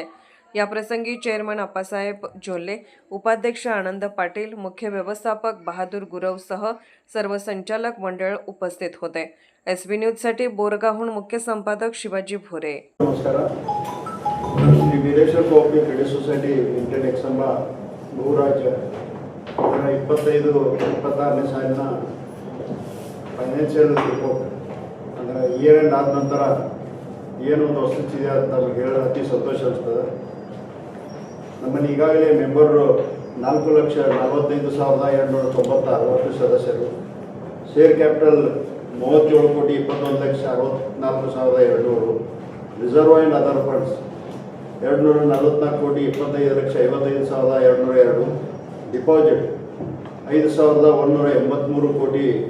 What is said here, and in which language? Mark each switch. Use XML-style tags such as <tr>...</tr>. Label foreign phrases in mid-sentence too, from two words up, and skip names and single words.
<mr>याप्रसंगी चेअरमन अप्पासाहेब जोल्ले, उपाध्यक्ष आनंद पाटील, मुख्य व्यवस्थापक बहादूर गुरवसह सर्व संचालक मंडळ उपस्थित होते. SB न्यूजसाठी बोरगावहून मुख्य संपादक शिवाजी भोरे.</mr> <kn>नमस्कार. श्री बिरेश्वर कोऑपरेटिव्ह क्रेडिट सोसायटी ಲಿಮಿಟೆಡ್ ಎಕ್ಸಂಬಾ ಭೂರಾಜ್ಯ 25-26ನೇ ಸಾಲಿನ</kn> <en>financial report</en> <kn>ಅಂದರೆ</kn> <en>year end</en> <kn>ಆದ ನಂತರ ಏನು ಒಂದು ವಸ್ತುಸ್ಥಿತಿ ಅಂತ ನಮಗೆ ಹೇಳೋದು ಅತಿ ಸಂತೋಷ ಅನಿಸ್ತದೆ. ನಮ್ಮಲ್ಲಿ ಈಗಾಗಲೇ ಮೆಂಬರು 4,45,296 ಸದಸ್ಯರು,</kn> <en>share capital</en> <kn>37,21,64,200,</kn> <en>reserve and other funds</en> <kn>244,25,55,202, ಡಿಪಾಸಿಟ್ 5,183 ಕೋಟಿ</kn>